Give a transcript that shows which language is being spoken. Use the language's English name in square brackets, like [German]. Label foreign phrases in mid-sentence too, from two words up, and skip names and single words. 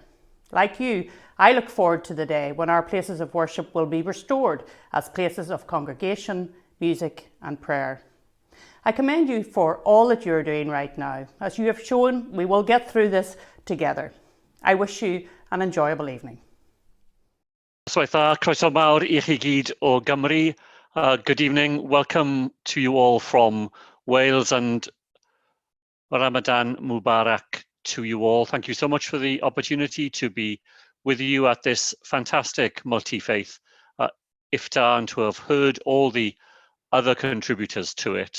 [English] Like you, I look forward to the day when our places of worship will be restored as places of congregation, music and prayer. I commend you for all that you're doing right now. As you have shown, we will get through this together. I wish you an enjoyable evening. [Welsh] Croeso mawr I chi gyd o Gymru. [English] Good evening. Welcome to you all from Wales, and [Arabic] رمضان مبارك [English] to you all. Thank you so much for the opportunity to be with you at this fantastic multi-faith iftar and to have heard all the other contributors to it.